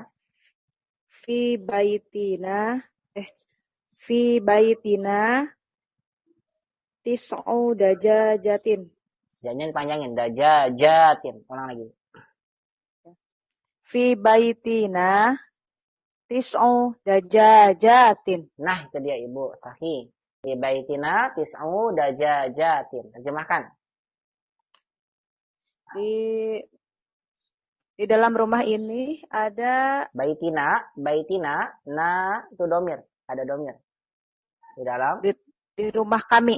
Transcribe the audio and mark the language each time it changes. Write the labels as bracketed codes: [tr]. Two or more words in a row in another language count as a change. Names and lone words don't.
[ar] في بيتنا تسع دجاجات. [id] Jangan panjangin, dajajatin. Ulang lagi. [ar] في بيتنا تسع دجاجات. [id] Nah, itu dia Ibu, sahih. [ar] في بيتنا تسع دجاجات. [id] Terjemahkan. Di dalam rumah ini ada baitina, na itu domir, ada domir. Di dalam di rumah kami.